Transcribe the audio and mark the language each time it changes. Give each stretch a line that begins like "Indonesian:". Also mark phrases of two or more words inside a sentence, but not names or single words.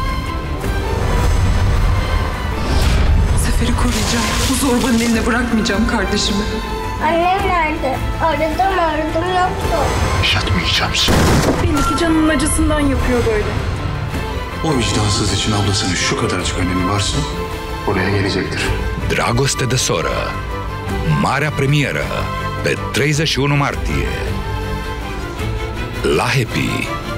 Turkish: Sefer'i koruyacağım. Bu zorbanın eline bırakmayacağım kardeşimi. Annem nerede? Aradım yoktu. Yaşatmayacağım seni. Belli ki canının acısından yapıyor böyle. O vicdansız için ablasının şu kadarcık önemi varsa Buraya gelecektir.
Romanian: Dragoste de soră. Marea premieră pe 31 martie la Happy.